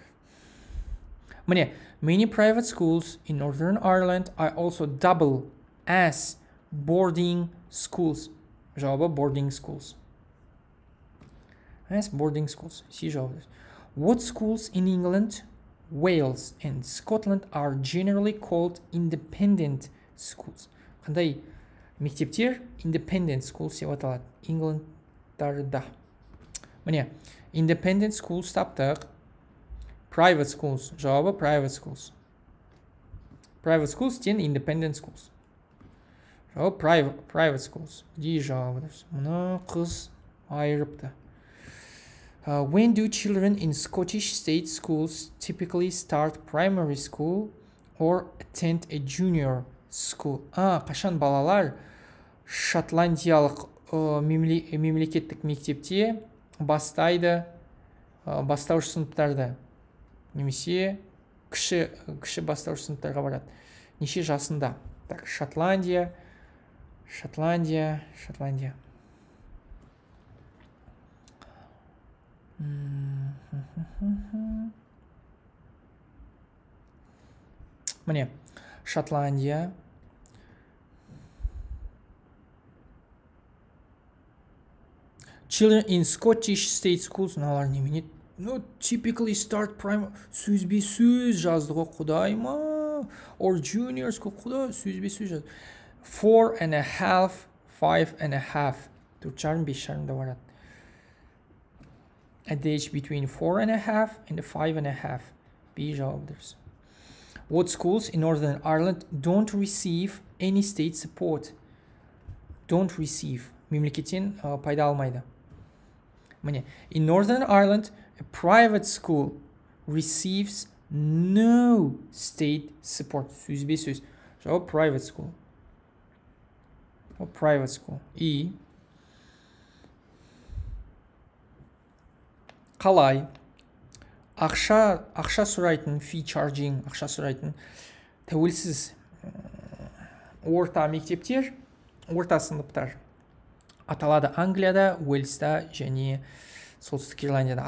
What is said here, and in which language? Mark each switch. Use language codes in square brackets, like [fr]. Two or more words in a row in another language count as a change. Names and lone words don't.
[en] Many private schools in Northern Ireland are also double as boarding schools. Жауабы boarding schools. As boarding schools. C жауабы. What schools in England, Wales and Scotland are generally called independent schools? [kk] Қандай мектептер [en] independent schools [kk] деп аталады? England'дарда. Міне, [en] independent schools таптық. Private schools. Жауабы private schools. Private schools тен independent schools. Жауабы private schools. [kk] Ди жауабы. Мұны қыз айырыпты. [en] When do children in Scottish state schools typically start primary school or attend a junior school? [kk] Қашан балалар шотландиялық мемлекеттік мектепте бастайды бастауыш сыныптарды, немесе кіші бастауыш сыныптарға барады. Неше жасында? Так, Шотландия. Міне, Шотландия. [en] Children in Scottish state schools, [kk] налар немене? [en] Typically start primary. [kk] Сөзбе сөз жазды ғой, құдай ма? [en] Or junior school, [kk] құдай сөзбе сөз жазды. 4.5, 5.5. 4.5 да барады. [en] At the age between 4.5 and 5.5. [kk] B жауабы. [en] What schools in Northern Ireland don't receive any state support? Don't receive. [kk] Мемлекеттен пайда алмайды. Міне, [en] in Northern Ireland, a private school receives no state support. [kk] Сөзбе сөз. [en] Жауап private school. Private school. [kk] И қалай ақша сұрайтын, [en] fee charging, [kk] ақша сұрайтын тәуелсіз орта мектептер, орта сыныптар аталады Англияда, Уэльста және Солтүстік Ирландияда.